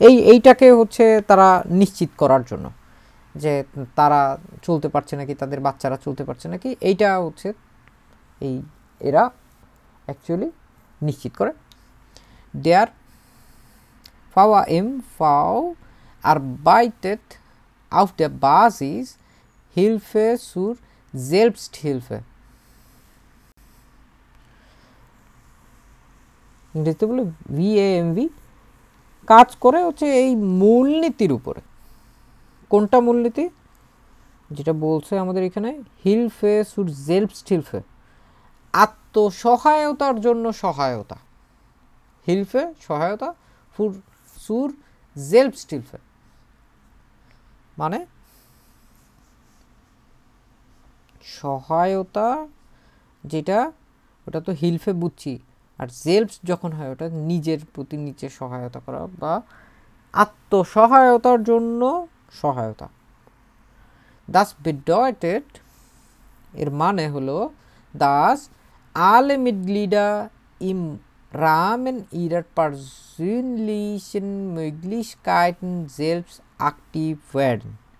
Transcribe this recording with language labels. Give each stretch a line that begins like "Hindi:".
Bangla: এইটাকে হচ্ছে তারা নিশ্চিত করার জন্য যে তারা চলতে পারছে নাকি, তাদের বাচ্চারা চলতে পারছে নাকি, এইটা হচ্ছে এরা অ্যাকচুয়ালি নিশ্চিত করে।
German: Der VAMV arbeitet auf der Basis Hilfe zur Selbsthilfe,
Bangla: ইংরেজিতে বলে VAMV, কাজ করে হচ্ছে এই মূলনীতির উপরে। কোনটা মূলনীতি? যেটা বলছে আমাদের এখানে
German: Hilfe zur Selbsthilfe,
Bangla: আত্মসহায়তার জন্য সহায়তা, Hilfe সহায়তা, zur Selbsthilfe মানে সহায়তা যেটা ওটা তো Hilfe বুঝছি, আর Selbst যখন হয় ওটা নিজের প্রতি নিজে সহায়তা করা বা আত্মসহায়তার জন্য সহায়তা।
German: Das bedeutet
Bangla: এর মানে হলো
German: dass alle Mitglieder im Rahmen ihrer persönlichen Möglichkeiten selbst aktiv werden,